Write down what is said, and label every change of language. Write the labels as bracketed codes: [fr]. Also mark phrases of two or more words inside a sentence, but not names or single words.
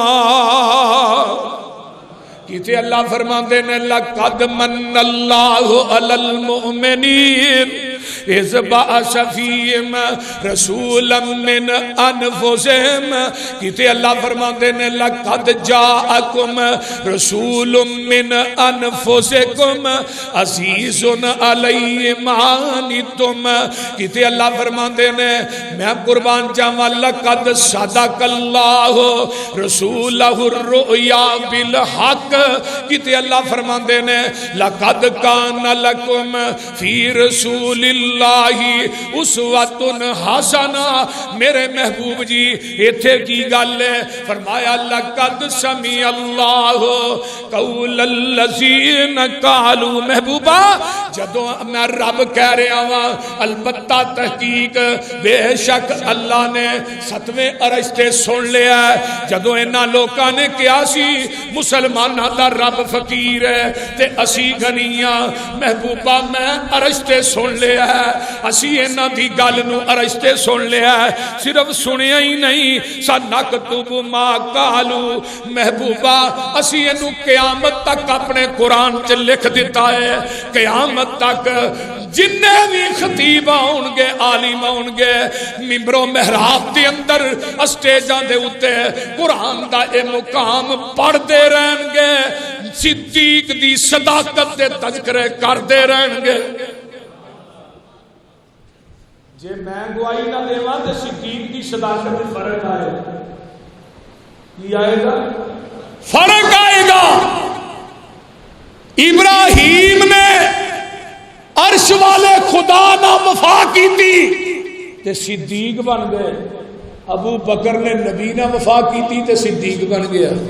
[pa] کیتے اللہ فرماندے نے [ar] لقد من اللہ علی المؤمنین اذ بعث فیہم رسولا من انفسہم. [pa] کیتے اللہ فرماندے نے [ar] لقد جاءکم رسول من انفسکم عزیز علیہ ما عنتم. [pa] کیتے اللہ فرماندے نے میں قربان جاواں [ar] لقد صدق اللہ رسولہ الرؤیا بالحق. [pa] کیتے اللہ فرماندے نے [ar] لقد کان لکم فی رسول اللہ اسوۃ حسنہ. [pa] میرے محبوب جی ایتھے کی گل ہے. [ar] فرمایا لقد سمع اللہ قول الذین قالوا. [pa] محبوبہ جدوں میں رب کہہ رہا ہاں البتہ تحقیق بے شک اللہ نے ستویں عرش تے سن لیا ہے. جدوں انہاں لوکاں نے کہا سی مسلماناں دا رب فقیر ہے تے اسی غنیاں. محبوبہ میں عرش تے سن لیا ہے. اسی انہاں دی گل نو عرش تے سن لیا ہے. صرف سنیا ہی نہیں [ar] سنکتب ما قالوا. [pa] محبوبہ اسی انہوں قیامت تک اپنے قرآن چ لکھ دیتا ہے. قیامت تک جننے بھی خطیب آؤں گے عالم آؤں گے ممبر و محراب دے اندر اسٹیجاں دے اتے قرآن دا اے مقام پڑھ دے رہن گے. صدیق دی صداقت دے تذکرے کر دے رہن گے. جے میں گواہی نہ دیواں تے صدیق دی صداقت میں فرق آئے. کی آئے گا؟ فرق آئے گا. ابراہیم نے عرش والے خدا نہ وفا کی تھی تے صدیق بن گئے. ابو بکر نے نبی نہ وفا کی تھی تے صدیق بن گیا.